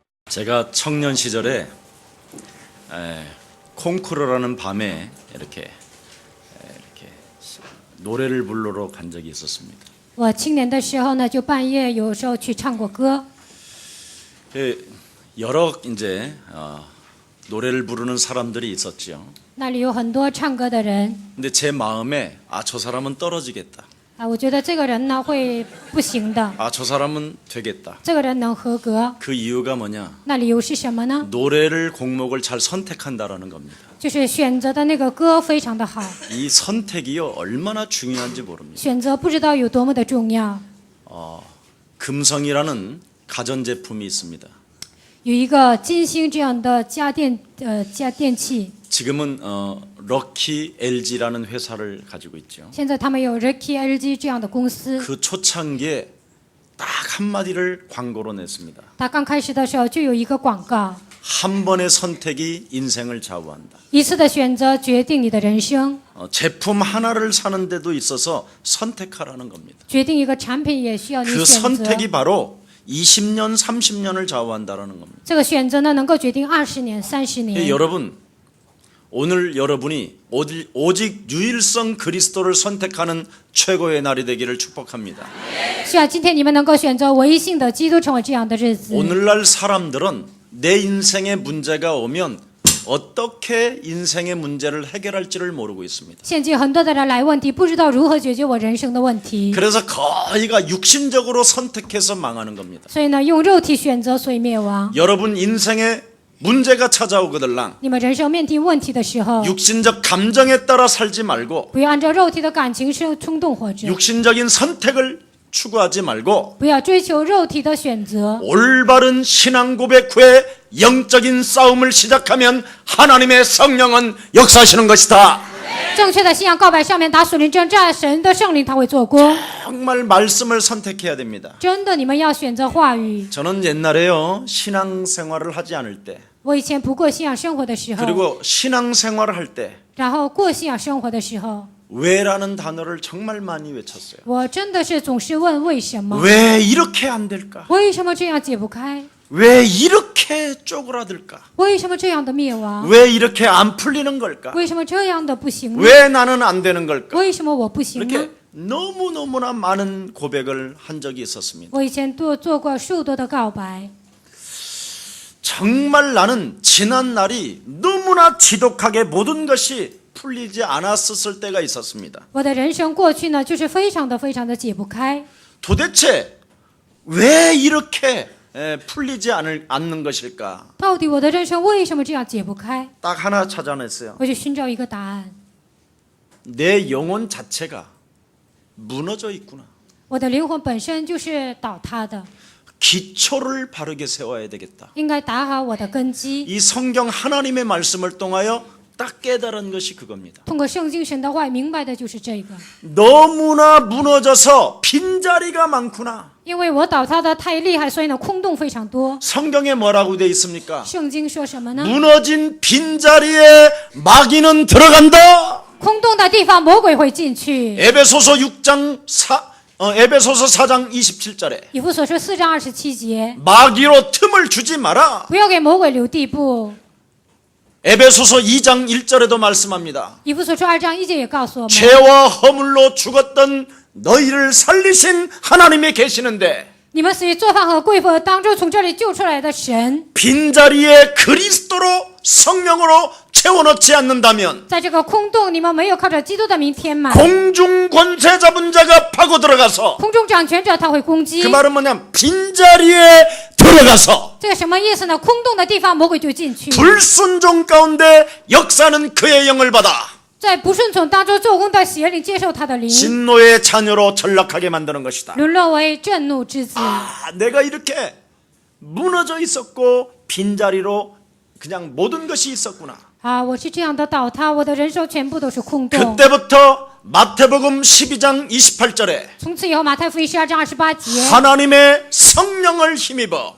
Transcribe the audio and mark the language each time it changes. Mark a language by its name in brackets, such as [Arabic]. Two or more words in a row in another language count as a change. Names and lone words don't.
[Korean] 제가 청년 시절에 콩쿠르라는 밤에 이렇게 노래를 부르러 간 적이 있었습니다. [Chinese] 我青年的时候呢，就半夜有时候去唱过歌。 [Korean] 여러 이제 노래를 부르는 사람들이 있었지요. [Chinese] 那里有很多唱歌的人 [Korean] 근데 제 마음에 저 사람은 떨어지겠다. [Chinese] 我觉得这个人呢会不行的， [Korean] 저 사람은 되겠다. [Chinese] 这个人能合格。 [Korean] 그 이유가 뭐냐? [Chinese] 那理由是什么呢？ [Korean] 노래를 곡목을 잘 선택한다라는 겁니다. [Chinese] 就是选择的那个歌非常的好， [Korean] 이 선택이요 얼마나 중요한지 모릅니다. [Chinese] 选择不知道有多么的重要。 [Korean] 금성이라는 가전제품이 있습니다. [Chinese] 有一个金星这样的家电器， [Korean] 지금은 럭키 LG라는 회사를 가지고 있죠. [Chinese] 现在他们有 Rocky LG 这样的公司。 [Korean] 그 초창기에 딱 한마디를 광고로 냈습니다. [Chinese] 他刚开始的时候就有一个广告， [Korean] 한 번의 선택이 인생을 좌우한다. [Chinese] 一次的选择决定你的人生， [Korean] 제품 하나를 사는 데도 있어서 선택하라는 겁니다. [Chinese] 决定一个产品也需要你 [Korean] 그 [Chinese] 选择。 [Korean] 선택이 바로 20년, 30년을 좌우한다는 겁니다. [Chinese] 这个选择呢，能够决定20年、30年。 [Korean] 여러분, 오늘 여러분이 오직 유일성 그리스도를 선택하는 최고의 날이 되기를 축복합니다. [Chinese] 希望今天你们能够选择唯一性的基督，成为这样的日子。 [Korean] 오늘날 사람들은 내 인생에 문제가 오면 어떻게 인생의 문제를 해결할지를 모르고 있습니다. [Chinese] 现今很多的人来问题，不知道如何解决我人生的问题， [Korean] 그래서 거의가 육신적으로 선택해서 망하는 겁니다. [Chinese] 所以呢，用肉体选择，所以灭亡。 [Korean] 여러분 인생에 문제가 찾아오거들랑 [Chinese] 你们人生面临问题的时候， [Korean] 육신적 감정에 따라 살지 말고 [Chinese] 不要按照肉体的感情生冲动活着， [Korean] 육신적인 선택을 추구하지 말고 [Chinese] 不要追求肉体的选择。 [Korean] 올바른 신앙 고백 후에 영적인 싸움을 시작하면 하나님의 성령은 역사하시는 것이다. [Chinese] 正确的信仰告白上面打属灵征战，神的圣灵他会做工。 [Korean] 정말 말씀을 선택해야 됩니다. [Chinese] 真的，你们要选择话语。 [Korean] 저는 옛날에요 신앙생활을 하지 않을 때 [Chinese] 我以前不过信仰生活的时候， [Korean] 그리고 신앙생활을 할 때 [Chinese] 然后过信仰生活的时候， [Korean] 왜라는 단어를 정말 많이 외쳤어요. [Chinese] 我真的是总是问为什么？ [Korean] 왜 이렇게 안 될까? [Chinese] 为什么这样解不开？ [Korean] 왜 이렇게 쪼그라들까? [Chinese] 为什么这样的灭亡？ [Korean] 왜 이렇게 안 풀리는 걸까? [Chinese] 为什么这样的不行呢？ [Korean] 왜 나는 안 되는 걸까? [Chinese] 为什么我不行呢？ [Korean] 이렇게 너무너무나 많은 고백을 한 적이 있었습니다. [Chinese] 我以前做过数多的告白， [Korean] 정말 나는 지난 날이 너무나 지독하게 모든 것이 풀리지 않았을 때가 있었습니다. [Chinese] 我的人生过去呢，就是非常的解不开。 [Korean] 도대체 왜 이렇게 풀리지 않는 것일까? [Chinese] 到底我的人生为什么这样解不开？ [Korean] 딱 하나 찾아냈어요. [Chinese] 我就寻找一个答案。 [Korean] 내 영혼 자체가 무너져 있구나. [Chinese] 我的灵魂本身就是倒塌的， [Korean] 기초를 바르게 세워야 되겠다. [Chinese] 应该打好我的根基。 [Korean] 이 성경 하나님의 말씀을 통하여 딱 깨달은 것이 그겁니다. [Chinese] 通过圣经神的话，明白的就是这个。 [Korean] 너무나 무너져서 빈자리가 많구나. [Chinese] 因为我倒塌的太厉害，所以呢空洞非常多。 [Korean] 성경에 뭐라고 되어 있습니까? [Chinese] 圣经说什么呢？ [Korean] 무너진 빈자리에 마귀는 들어간다. [Chinese] 空洞的地方魔鬼会进去。 [Korean] 에베소서 4장 27절에 [Chinese] 以弗所说4章27节， [Korean] 마귀로 틈을 주지 마라. [Chinese] 不要给魔鬼留地步。 [Korean] 에베소서 2장 1절에도 말씀합니다. [Chinese] 以弗所说2章1节也告诉我们， [Korean] 죄와 허물로 죽었던 너희를 살리신 하나님이 계시는데 [Chinese] 你们死于做饭和跪佛当中从这里救出来的神， [Korean] 빈자리에 그리스도로 성령으로 채워넣지 않는다면 [Chinese] 在这个空洞，你们没有靠着基督的名填满， [Korean] 공중 권세 잡은 자가 파고 들어가서 [Chinese] 空中掌权者他会攻击 [Korean] 그 。 말은 뭐냐? 빈자리에 들어가서 [Chinese] 这个什么意思呢？空洞的地方魔鬼就进去， [Korean] 불순종 가운데 역사는 그의 영을 받아 [Chinese] 在不顺从当中做工的邪灵接受他的灵， [Korean] 진노의 자녀로 전락하게 만드는 것이다. [Chinese] 沦落为震怒之子。 [Korean] 내가 이렇게 무너져 있었고 빈자리로 그냥 모든 것이 있었구나. [Chinese] 我是这样的倒塌，我的人生全部都是空洞。 [Korean] 그때부터 마태복음 12장 28절에 [Chinese] 从此以后，马太福音12章28节， [Korean] 하나님의 성령을 힘입어